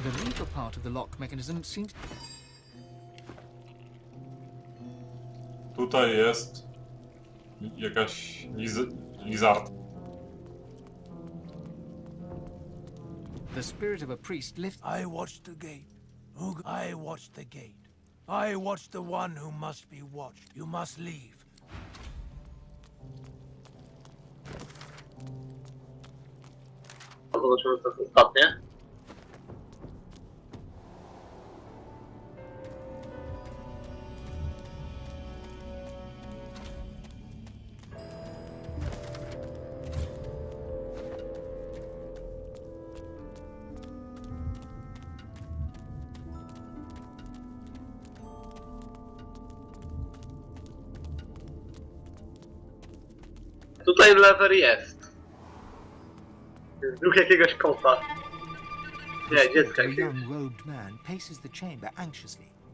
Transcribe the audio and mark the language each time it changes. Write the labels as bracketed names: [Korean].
[English] The legal part of the lock mechanism seems... [Polish] Tutaj jest jakaś lizard. [English] The spirit of a priest lifts... I watched the gate. I watched the gate. I watched the one who must be watched. You must leave. [Polish] Zobaczymy, co jest ostatnie. Tutaj lever jest. Jest duch jakiegoś kota. Nie, dziecka. [English] A young robed man paces the chamber anxiously.